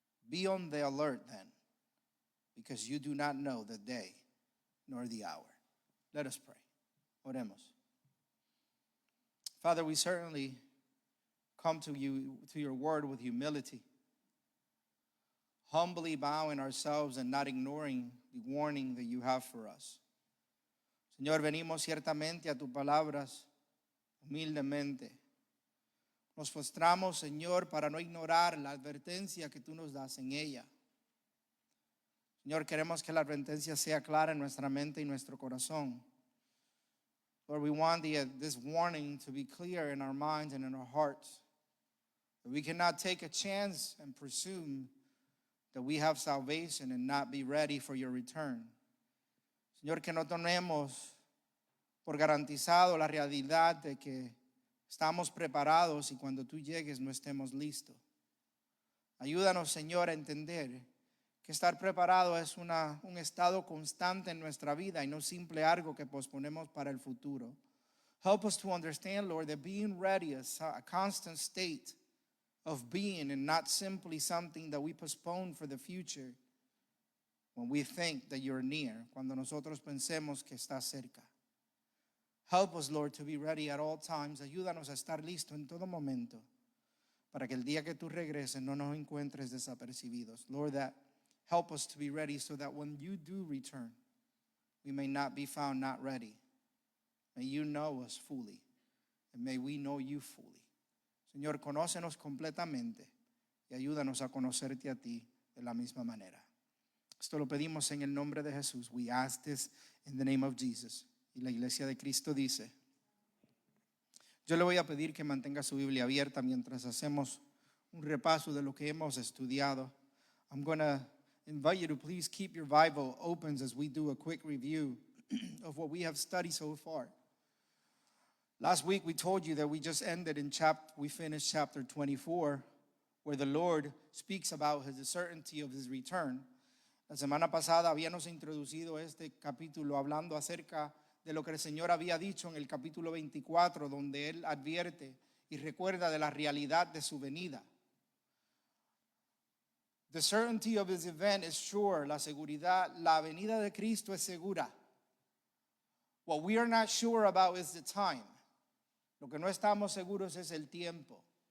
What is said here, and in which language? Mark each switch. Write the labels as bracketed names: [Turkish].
[English] Be on the alert then, because you do not know the day nor the hour. Let us pray. [Spanish] Oremos. [English] Father, we certainly come to you, to your word, with humility, humbly bowing ourselves and not ignoring the warning that you have for us. [Spanish] Señor, venimos ciertamente a tus palabras humildemente. Nos postramos, Señor, para no ignorar la advertencia que tú nos das en ella. Señor, queremos que la advertencia sea clara en nuestra mente y nuestro corazón. [English] Lord, we want this warning to be clear in our minds and in our hearts. That we cannot take a chance and presume that we have salvation and not be ready for your return. [Spanish] Señor, que no tomemos por garantizado la realidad de que estamos preparados y cuando tú llegues no estemos listos. Ayúdanos, Señor, a entender que estar preparado es un estado constante en nuestra vida y no simple algo que posponemos para el futuro. [English] Help us to understand, Lord, that being ready is a constant state of being and not simply something that we postpone for the future. When we think that you're near, [Spanish] cuando nosotros pensemos que está cerca. [English] Help us, Lord, to be ready at all times. [Spanish] Ayúdanos a estar listo en todo momento. para que el día que tú regreses no nos encuentres desapercibidos. [English] Lord, that help us to be ready so that when you do return, we may not be found not ready. May you know us fully, and may we know you fully. [Spanish] Señor, conócenos completamente y ayúdanos a conocerte a ti de la misma manera. Esto lo pedimos en el nombre de Jesús. [English] We ask this in the name of Jesus. [Spanish] Y la iglesia de Cristo dice, yo le voy a pedir que mantenga su Biblia abierta mientras hacemos un repaso de lo que hemos estudiado. [English] I'm going to invite you to please keep your Bible open as we do a quick review of what we have studied so far. Last week we told you that we just ended we finished chapter 24, where the Lord speaks about the certainty of his return. [Spanish] La semana pasada habíamos introducido este capítulo hablando acerca de lo que el Señor había dicho en el capítulo 24, donde Él advierte y recuerda de la realidad de su venida. [English] The certainty of his event is sure. [Spanish] La seguridad, la venida de Cristo es segura. [English] What we are not sure about is the time. [Spanish] Lo que no estamos seguros es el tiempo.